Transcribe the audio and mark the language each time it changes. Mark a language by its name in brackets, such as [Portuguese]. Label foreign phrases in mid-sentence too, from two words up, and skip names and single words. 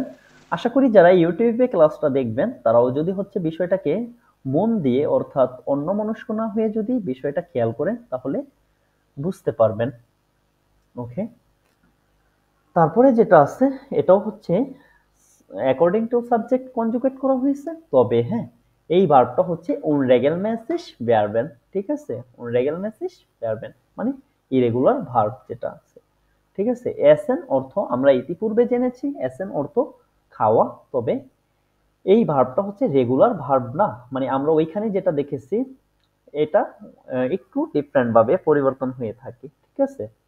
[Bangla] আশা করি যারা ইউটিউবে ক্লাসটা দেখবেন তারাও যদি হচ্ছে বিষয়টাকে মন দিয়ে, অর্থাৎ অন্যমনস্ক না হয়ে যদি বিষয়টা খেয়াল করেন তাহলে বুঝতে পারবেন। ওকে, তারপরে যেটা আছে এটাও হচ্ছে [English] according to subject [Bangla] কনজুগেট করা হয়েছে, তবে হ্যাঁ, এই ভার্বটা হচ্ছে [German] unregelmäßig werden, [Bangla] ঠিক আছে। [German] unregelmäßig werden [Bangla] মানে [English] irregular verb [Bangla] যেটা আছে, ঠিক আছে। এসএন অর্থ আমরা ইতিপূর্বে জেনেছি, এসএন অর্থ খাওয়া, তবে এই ভার্বটা হচ্ছে [English] regular verb [Bangla] না, মানে আমরা ওইখানে যেটা দেখেছি এটা একটু ডিফারেন্ট ভাবে পরিবর্তন হয়ে থাকে, ঠিক আছে।